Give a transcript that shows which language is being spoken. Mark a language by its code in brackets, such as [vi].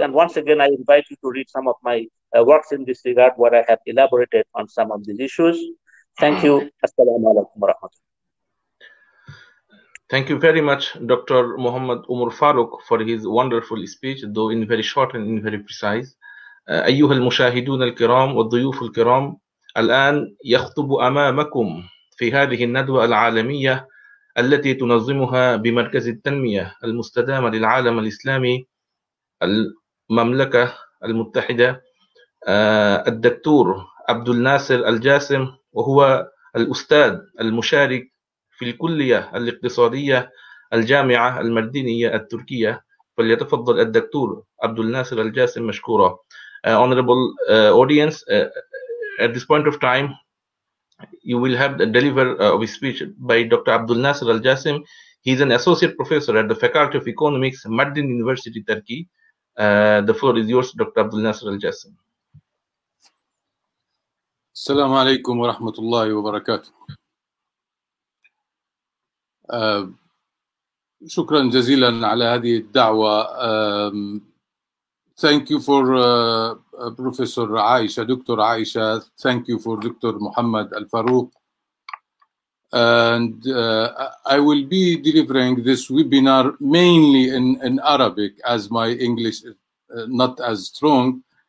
[en] And once again, I invite you to read some of my works in this regard, where I have elaborated on some of these issues. Thank you. [ar] Assalamu alaikum wa rahmatullah. [en] Thank you very much, Dr. Mohammed Umur Farooq, for his wonderful speech, though in very short and in very precise. [ar] أيها المشاهدون الكرام والضيوف الكرام، الآن يخطب أمامكم في هذه الندوة العالمية التي تنظمها بمركز التنمية المستدامة للعالم الإسلامي المملكة المتحدة الدكتور عبدالناصر الجاسم، وهو الأستاذ المشارك في الكلية الاقتصادية الجامعة المردينية التركية. فليتفضل الدكتور عبدالناصر الجاسم مشكورا. [en] Honorable audience, at this point of time, you will have the deliver of a speech by Dr. Abdulnaser Aljasem. He is an associate professor at the Faculty of Economics, Mardin University, Turkey. The floor is yours, Dr. Abdulnaser Aljasem. [ar] Assalamu alaikum wa rahmatullahi wa barakatuh. شكرا جزيلا على هذه الدعوة. [en] Thank you for Professor Aisha, Dr. Aisha. Thank you for Dr. Mohammed Al-Farooq. And I will be delivering this webinar mainly in Arabic, as my English is not as strong.